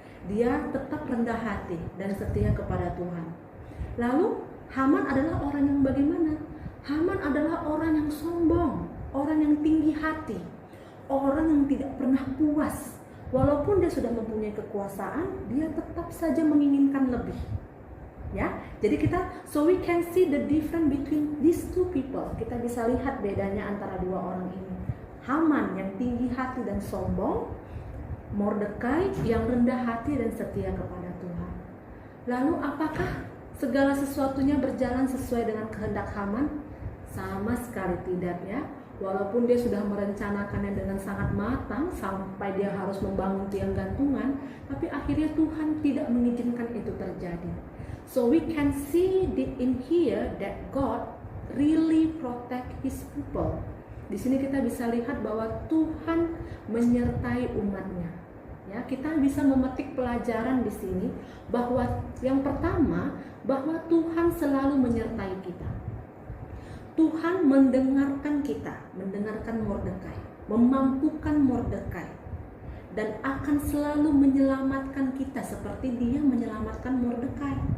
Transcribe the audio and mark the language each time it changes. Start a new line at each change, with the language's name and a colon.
Indonesian: Dia tetap rendah hati dan setia kepada Tuhan. Lalu Haman adalah orang yang bagaimana? Haman adalah orang yang sombong, orang yang tinggi hati, orang yang tidak pernah puas. Walaupun dia sudah mempunyai kekuasaan, dia tetap saja menginginkan lebih. Ya, jadi
English: so we can see the difference between these two people.
Indonesian: Kita bisa lihat bedanya antara dua orang ini. Haman yang tinggi hati dan sombong, Mordekai yang rendah hati dan setia kepada Tuhan. Lalu apakah segala sesuatunya berjalan sesuai dengan kehendak Haman? Sama sekali tidak ya. walaupun dia sudah merencanakannya dengan sangat matang sampai dia harus membangun tiang gantungan, tapi akhirnya Tuhan tidak mengizinkan itu terjadi.
English: So we can see in here that God really protect His people.
Indonesian: Di sini kita bisa lihat bahwa Tuhan menyertai umatnya. Ya, kita bisa memetik pelajaran di sini bahwa yang pertama, bahwa Tuhan selalu menyertai kita. Tuhan mendengarkan kita, mendengarkan Mordekai, memampukan Mordekai, dan akan selalu menyelamatkan kita seperti Dia menyelamatkan Mordekai.